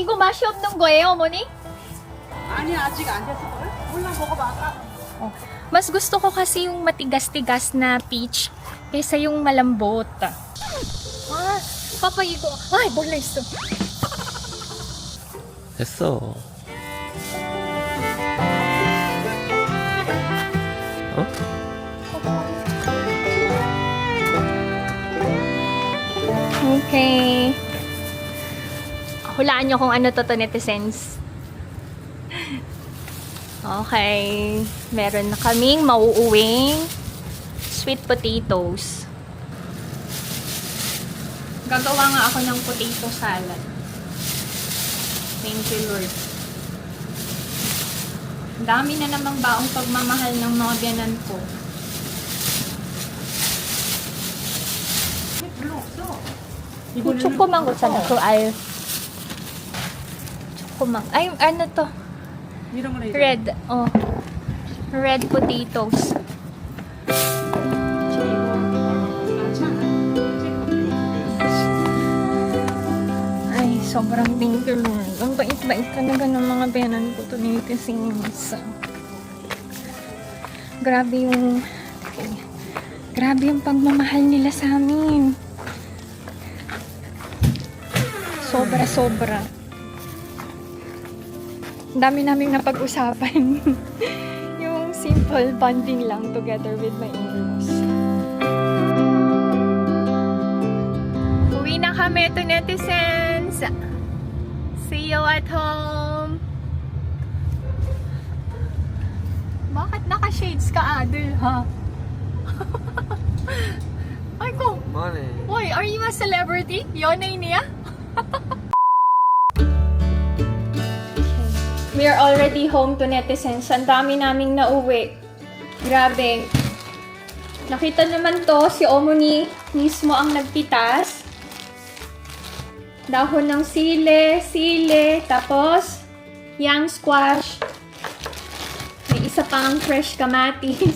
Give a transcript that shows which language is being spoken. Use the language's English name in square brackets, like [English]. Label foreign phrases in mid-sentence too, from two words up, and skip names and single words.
[Korean] 맛이 없는 거예요, 어머니? 아니 아직 안 됐을걸? 몰라 먹어봐. [Filipino] Mas gusto ko kasi yung matigas-tigas na peach kaysa yung malambot. Papayigo. Ay, [Korean] 몰라 있어. 됐어. 어? [Filipino] Okay. Hulaan nyo kung ano to netizens. Okay. Meron na kaming mauuwing [English] sweet potatoes. [Filipino] Gagawa nga ako ng [English] potato salad. Thank you, Lord. [Filipino] Ang dami na namang baong pagmamahal ng mga biyanan ko. [Korean] 별로 없어. 초코망고 있잖아. 그 알. 초코망. [Filipino] Ay, ano to? [Korean] 이런 거는 이제 [English] Red. Oh. Red potatoes. [Korean] 많지 않아? [Filipino] Ay, sobrang [English] thank you, [Filipino] Lord. Ang bait-bait talaga ng mga biyanan ko to netizens. Grabe yung pagmamahal nila sa amin. Sobra-sobra. Ang dami naming napag-usapan. Yung [English] simple bonding [Filipino] lang [English] together with my in-laws. [Filipino] Uwi na kami to netizens. [English] See you at home. [Filipino] Bakit naka-shades ka, Adel, ha? Ay ko, [Korean] 그만해. [English] why, are you a celebrity? Yonay niya? We are already home to netizens. [Filipino] Ang dami naming nauwi. Grabe. Nakita naman to, si Omoni mismo ang nagpitas. Dahon ng sile, tapos [English] young squash. [Filipino] May isa pang fresh kamatis.